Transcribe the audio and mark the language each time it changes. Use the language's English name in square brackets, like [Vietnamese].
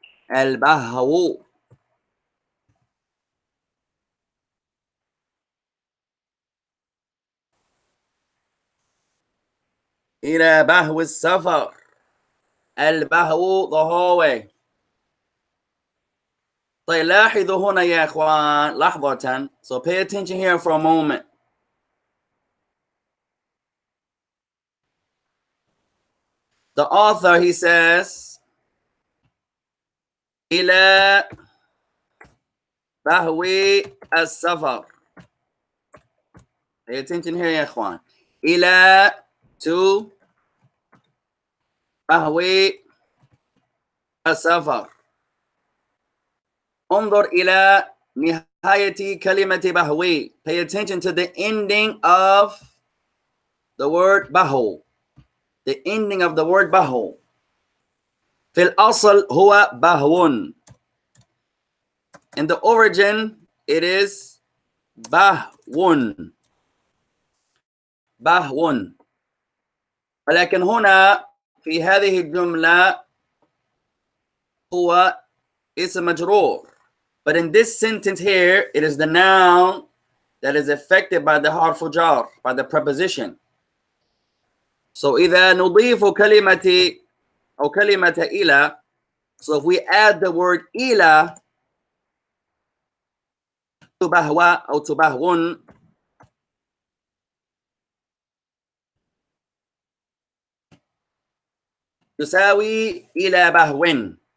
[Arabic] البهو. إلى بهو السفر. [English] البهو, the hallway. [Arabic] طيب لاحظوا هنا يا إخوان لحظة. [English] So pay attention here for a moment. The author, he says إلى بهو السفر. Pay attention here يا إخوان. [Arabic] إلى, to, بهو السفر. انظر إلى نهاية كلمة بهوي. [English] Pay attention to the ending of the word بهو. The ending of the word بهو. [Arabic] في الأصل هو بهون. [English] In the origin, it is بهون. [Arabic] بهون. ولكن هنا في هذه الجملة هو اسم مجرور. [English] But in this sentence here, it is the noun that is affected by the harfu jar, by the preposition. So [Arabic] إذا نضيف كلمة أو كلمة إلى, [English] so if we add the word إلى to bahwa or to bahwun, [Arabic] يساوي إلى [English] bahwin.